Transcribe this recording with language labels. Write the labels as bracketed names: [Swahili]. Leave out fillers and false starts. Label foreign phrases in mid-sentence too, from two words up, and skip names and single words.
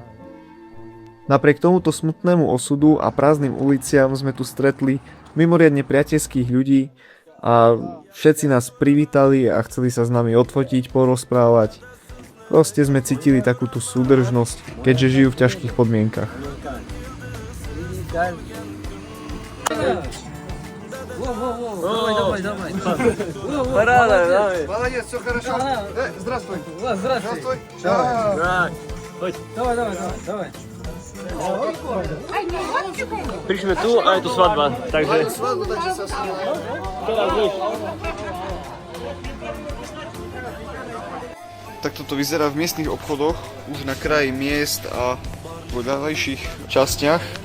[Slovak] Napriek tomuto smutnému osudu a prázdnym uliciam sme tu stretli mimoriadne priateľských ľudí a všetci nás privítali a chceli sa s nami odfotiť, porozprávať. Proste sme cítili takú tú súdržnosť, keďže žijú v ťažkých podmienkach. [Russian] Давай. Парада, давай. Молодец, все хорошо. Здравствуй. Здравствуй. Давай. [Slovak] Prišli sme tu a je tu svadba, takže... Tak toto vyzerá v miestnych obchodoch, už na kraji miest a v ďalejších častiach.